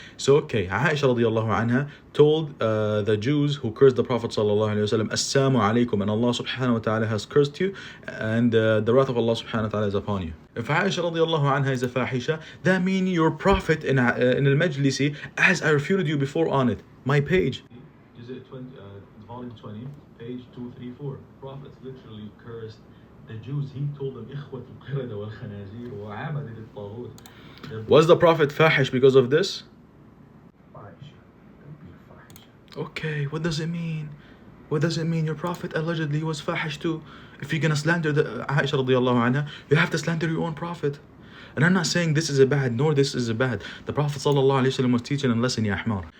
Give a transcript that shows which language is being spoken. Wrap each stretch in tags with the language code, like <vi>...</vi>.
<en>So okay, Aisha radiallahu anha told the Jews who cursed the Prophet ﷺ, Assalamu alaikum, and Allah subhanahu wa ta'ala has cursed you, and the wrath of Allah subhanahu wa ta'ala is upon you. If Aisha radiallahu anha is a fahisha, that means your Prophet in al-Majlisi, as I refuted you before on it, my page. Is it volume 20, page 234? Prophets literally cursed the Jews. He told them,</en> <ar>إخوة القردة والخنازير وعبدة الطاغوت.</ar> <en>Was the Prophet fahish because of this? Fahisha. Okay, what does it mean? What does it mean? Your Prophet allegedly was fahish too. If you're gonna slander the Aisha radiallahu anha, you have to slander your own Prophet. And I'm not saying this is a bad, nor this is a bad. The Prophet ﷺ was teaching a lesson, ya ahmar.</en>